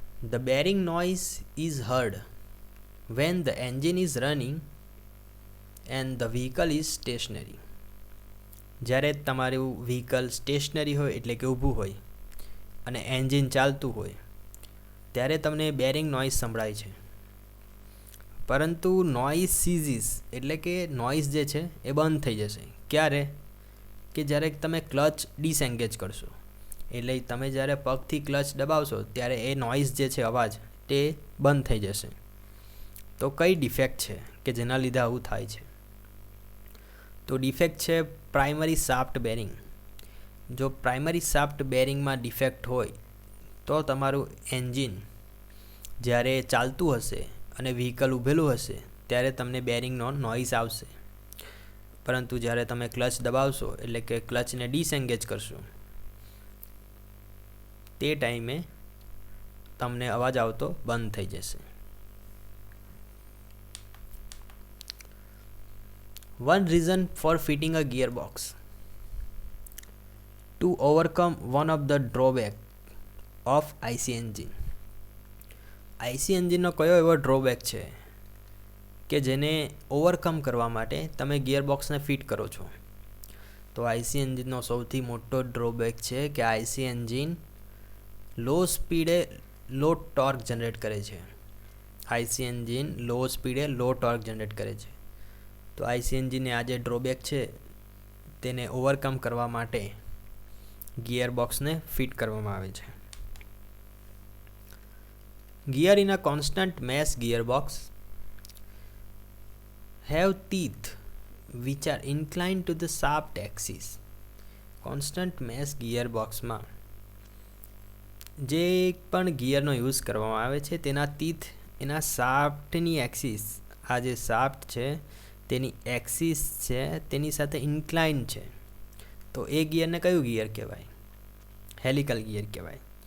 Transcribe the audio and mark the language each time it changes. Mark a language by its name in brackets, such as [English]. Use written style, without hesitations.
[English] The bearing noise is heard when the engine is running and the vehicle is stationary. [Gujarati] જ્યારે તમારું vehicle stationary હોય એટલે કે ઊભું હોય અને એન્જિન ચાલતું હોય ત્યારે તમને બેરિંગ નોઇઝ સંભળાય છે. પરંતુ નોઇઝ સીઝીસ એટલે કે નોઇઝ જે છે એ બંધ થઈ જશે. ક્યારે? કે જ્યારે તમે ક્લચ ડિસએન્ગેજ કરશો. એટલે તમે જ્યારે પગથી ક્લચ દબાવશો ત્યારે એ નોઇઝ જે છે, અવાજ, તે બંધ થઈ જશે. તો કઈ ડિફેક્ટ છે કે જેના લીધે આવું થાય છે? તો ડિફેક્ટ છે પ્રાઇમરી શાફ્ટ બેરિંગ. જો પ્રાઇમરી શાફ્ટ બેરિંગમાં ડિફેક્ટ હોય તો તમારું એન્જિન જ્યારે ચાલતું હશે અને વ્હીકલ ઊભેલું હશે ત્યારે તમને બેરિંગનો નોઇઝ આવશે. પરંતુ જ્યારે તમે ક્લચ દબાવશો એટલે કે ક્લચને ડિસએન્ગેજ કરશો તે ટાઈમે તમને અવાજ આવતો બંધ થઈ જશે. [English] One reason for fitting a gearbox to overcome one of the drawback of IC engine. [Gujarati] IC એન્જિનનો કયો એવો ડ્રોબેક છે કે જેને ઓવરકમ કરવા માટે તમે ગિયરબોક્સને ફિટ કરો છો? તો IC એન્જિનનો સૌથી મોટો ડ્રોબેક છે કે IC એન્જિન લો સ્પીડે લો ટોર્ક જનરેટ કરે છે. IC એન્જિન લો સ્પીડે લો ટોર્ક જનરેટ કરે છે. તો IC એન્જિનને આ જે ડ્રોબેક છે તેને ઓવરકમ કરવા માટે ગિયરબોક્સને ફિટ કરવામાં આવે છે. [English] Gear in a constant mesh gearbox have teeth which are inclined to the shaft axis. [Gujarati] Constant mesh ગિયરબોક્સમાં જે પણ ગિયરનો યુઝ કરવામાં આવે છે તેના તીથ એના શાફ્ટની એક્સિસ, આ જે શાફ્ટ છે તેની એક્સિસ છે તેની સાથે ઇન્ક્લાઇન છે. તો એ ગિયરને કયું ગિયર કહેવાય? હેલિકલ ગિયર કહેવાય.